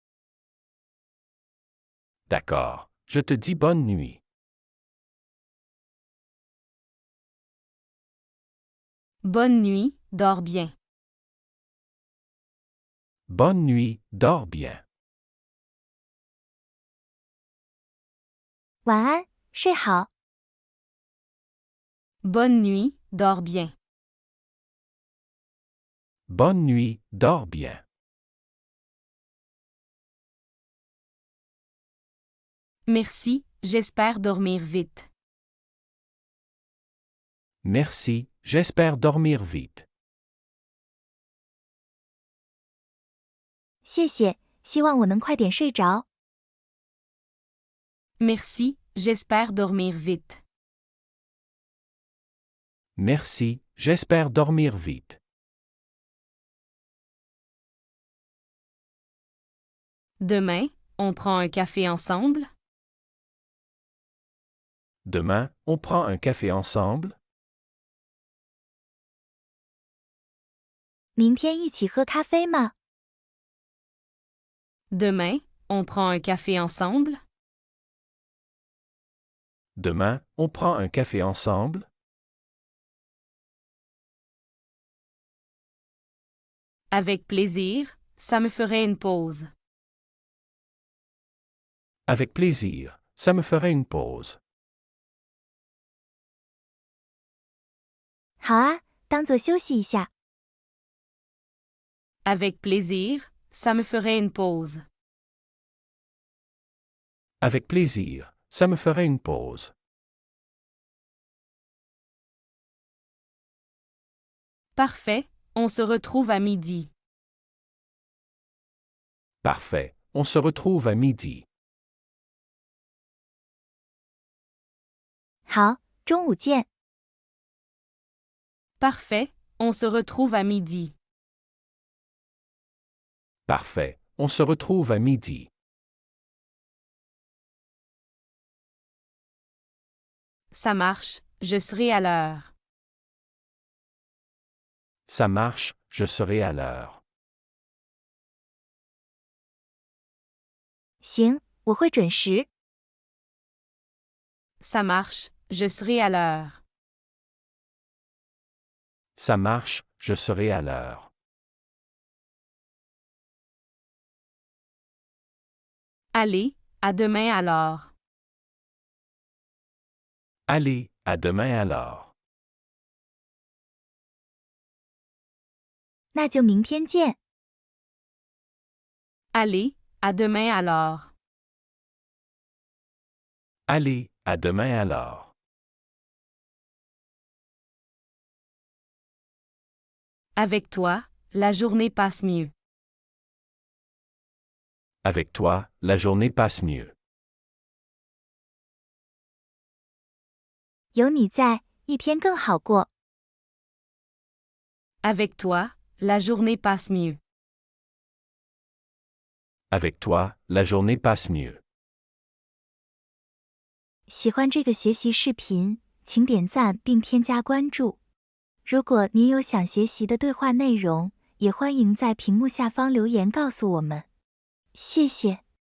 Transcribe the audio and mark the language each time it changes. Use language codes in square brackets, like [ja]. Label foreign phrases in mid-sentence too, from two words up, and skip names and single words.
[fr] D'accord, je te dis bonne nuit. Bonne nuit, dors bien. Bonne nuit, dors bien. [zh] 晚安，睡好。 [fr] Bonne nuit, dors bien. Bonne nuit, dors bien. Merci, j'espère dormir vite. Merci, j'espère dormir vite. [zh] 谢谢，希望我能快点睡着。 [fr] Merci, j'espère dormir vite. Merci, j'espère dormir vite. Demain, on prend un café ensemble? Demain, on prend un café ensemble? [zh] 明天一起喝咖啡吗？ [fr] Demain, on prend un café ensemble? Demain, on prend un café ensemble? Avec plaisir, ça me ferait une pause. Avec plaisir, ça me ferait une pause. [zh] 好啊，当作休息一下。 [fr] Avec plaisir, ça me ferait une pause. Avec plaisir, ça me ferait une pause. Parfait, on se retrouve à midi. Parfait, on se retrouve à midi. [zh] 好，中午见。 [fr] Parfait, on se retrouve à midi. Parfait, on se retrouve à midi. Ça marche, je serai à l'heure. Ça marche, je serai à l'heure. [zh] 行，我会准时。 [fr] Ça marche, je serai à l'heure. Ça marche, je serai à l'heure. Allez, à demain alors. Allez, à demain alors. [zh] 那就明天见。 [fr] Allez, à demain alors. Allez, à demain alors. Avec toi, la journée passe mieux. Avec toi, la journée passe mieux. [zh] 有你在，一天更好过。 [fr] Avec toi, la journée passe mieux. Avec toi, la journée passe mieux. [zh] 喜欢这个学习视频，请点赞并添加关注。如果您有想学习的对话内容，也欢迎在屏幕下方留言告诉我们。谢谢。